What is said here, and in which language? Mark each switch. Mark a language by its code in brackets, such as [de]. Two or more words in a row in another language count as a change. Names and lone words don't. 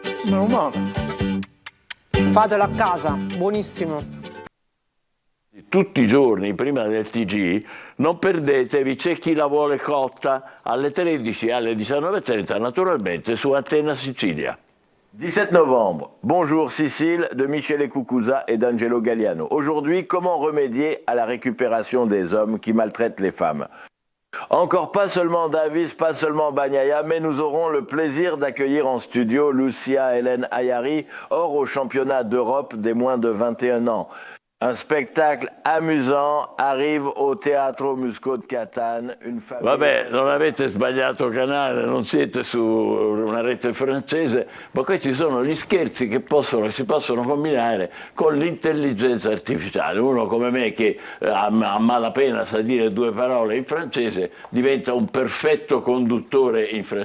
[it] Meno male. Fatelo a casa, buonissimo. Tutti i giorni prima del TG non perdetevi C'è chi la vuole cotta alle 13 e alle 19:30 naturalmente su Antenna Sicilia. [fr] 17 novembre, Bonjour Sicile de Michele Cucuzza et d'Angelo Galliano. Aujourd'hui, comment remédier à la récupération des hommes qui maltraitent les femmes? Encore pas seulement Davis, pas seulement Bagnaia, mais nous aurons le plaisir d'accueillir en studio Lucia Hélène Ayari, or au championnat d'Europe des moins de 21 ans. Un spectacle amusant arrive au Teatro Musco de Catane. [it] Vabbè, non avete sbagliato canale, non siete su una rete francese, ma questi sono gli scherzi che si possono combinare con l'intelligenza artificiale. Uno come me che a malapena sa dire due parole in francese diventa un perfetto conduttore in francese.